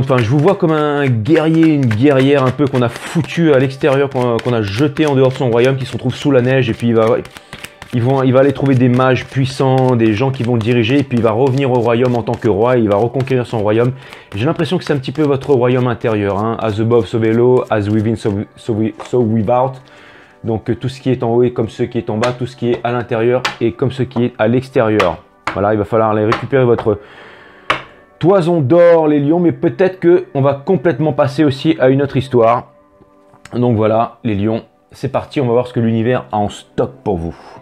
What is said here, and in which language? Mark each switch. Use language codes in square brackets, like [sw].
[fr] Enfin, je vous vois comme un guerrier, une guerrière un peu qu'on a foutu à l'extérieur, qu'on a jeté en dehors de son royaume, qui se retrouve sous la neige et puis il va aller trouver des mages puissants, des gens qui vont le diriger et puis il va revenir au royaume en tant que roi et il va reconquérir son royaume. J'ai l'impression que c'est un petit peu votre royaume intérieur, hein. [en] As above, so below, as within, so without. [fr] Donc tout ce qui est en haut est comme ce qui est en bas, tout ce qui est à l'intérieur est comme ce qui est à l'extérieur. Voilà, il va falloir aller récupérer votre toison d'or, les lions, mais peut-être qu'on va complètement passer aussi à une autre histoire. Donc voilà, les lions, c'est parti, on va voir ce que l'univers a en stock pour vous.